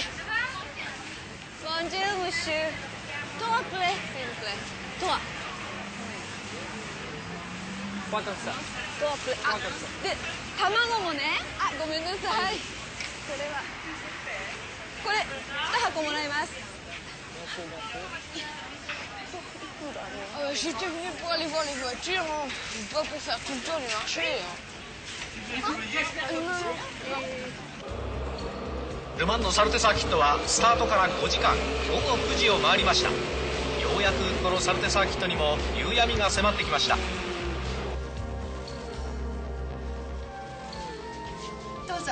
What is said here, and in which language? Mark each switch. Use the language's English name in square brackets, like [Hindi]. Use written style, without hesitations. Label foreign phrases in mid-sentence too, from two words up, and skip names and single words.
[French] Bonjour monsieur. トワプレ。トワ。トワプレ。 [Japanese] あ、で卵もね。あ、ごめんなさい。これは。これ2箱もらいます。 [French] J'étais venue pour aller voir les voitures, hein. Pas pour faire tout le tour du marché. [Japanese] ルマンのサルテサーキットはスタートから5時間、午後9時を回りました。ようやくこのサルテサーキットにも夕闇が迫ってきました。どうぞ。